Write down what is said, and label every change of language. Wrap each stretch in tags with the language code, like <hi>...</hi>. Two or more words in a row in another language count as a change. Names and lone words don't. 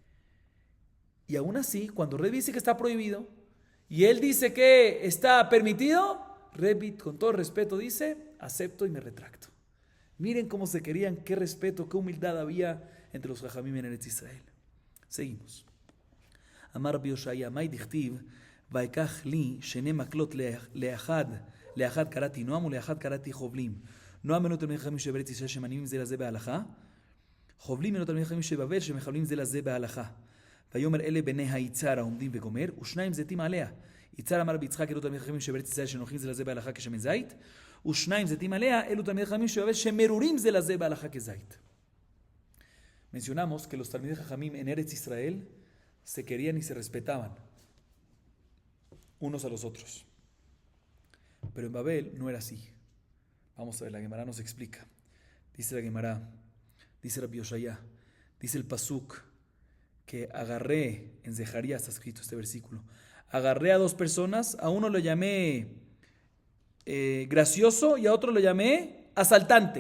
<es>Y aún así, cuando Rebbi dice que está prohibido y él dice que está permitido, Rebbi con todo respeto dice, acepto y me retracto. Miren cómo se querían, qué respeto, qué humildad había entre los Jajamim en Eretz Israel. Seguimos.</es> <he>אמר רבי יאשיה, מאי דכתיב, ואקח לי, שני מקלות לאחד קראתי נעם, ולאחד קראתי חבלים. נעם אינו תלמידי חכמים שבארץ ישראל שמנימים זה לזה בהלכה. חובלים eno תלמידי חכמים שבבל שמחבלים זה לזה בהלכה. ויאמר אלה בני היצהר העומדים וגומר, ושניים זיתים עליה. יצהר אמר רבי יצחק אלו תלמידי חכמים שבארץ ישראל שנוחים זה לזה בהלכה כשמן זית, ושניים זיתים עליה, אלו תלמידי חכמים שבבל שמרורים זה לזה בהלכה כזית.</he> <es>Mencionamos que los</es> <he>תלמידי חכמים</he> <es>en Eretz Israel se querían y se respetaban unos a los otros. Pero en Babel no era así. Vamos a ver, la Gemara nos explica. Dice la Gemara, dice Rabbi Yoshaya, dice el Pasuk, que agarré, en Zeharías está escrito este versículo, agarré a dos personas, a uno lo llamé gracioso y a otro lo llamé asaltante.</es>